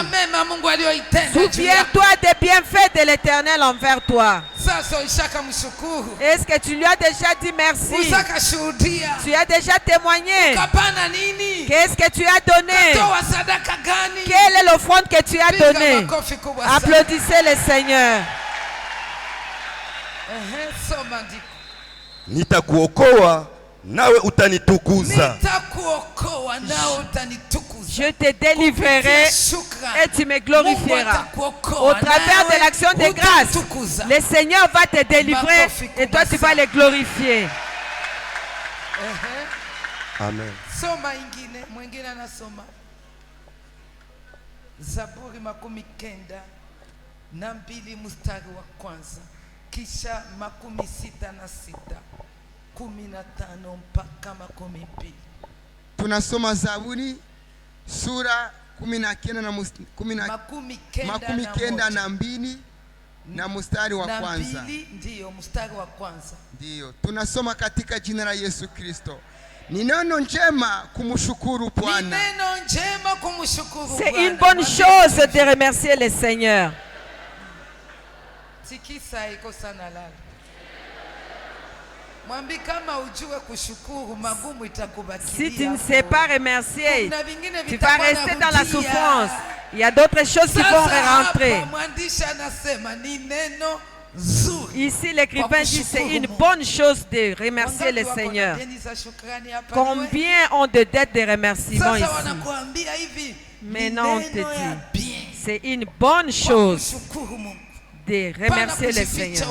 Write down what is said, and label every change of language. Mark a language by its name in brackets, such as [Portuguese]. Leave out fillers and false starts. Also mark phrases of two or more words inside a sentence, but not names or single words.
[French] Souviens-toi des bienfaits de l'Éternel envers toi. Est-ce que tu lui as déjà dit merci? Tu as déjà témoigné? Qu'est-ce que tu as donné? Quelle est l'offrande que tu as donnée? Applaudissez le Seigneur. [Swahili] Nitakuokoa nawe utanitukuza. [French] Je te délivrerai et tu me glorifieras. Au travers de l'action de grâce, le Seigneur va te délivrer et toi tu vas le glorifier. Amen. [Swahili] Soma ingine, mwingine anasoma Zaburi 92 mstari wa kwanza kisha 66 15 mpaka 12. Tunasoma Zaburi sura 19 na mbili na mstari wa kwanza. Ndio mstari wa kwanza. Ndio tunasoma katika jina la Yesu Kristo. Ni neno njema kumshukuru Bwana. [French] C'est une bonne chose de remercier le Seigneur. Tikisa iko sana lala. [Swahili] Mwambi kama ujue kushukuru magumu itakubakia. [French] Si tu ne sais pas remercier, tu vas rester dans la souffrance. Il y a d'autres choses qui vont rentrer. [Swahili] Mwandishi anasema ni neno. [French] Ici l'écrivain dit c'est une bonne chose de remercier le Seigneur. Combien ont de dettes de remerciements ici? Maintenant on te dit c'est une bonne chose de remercier le Seigneur.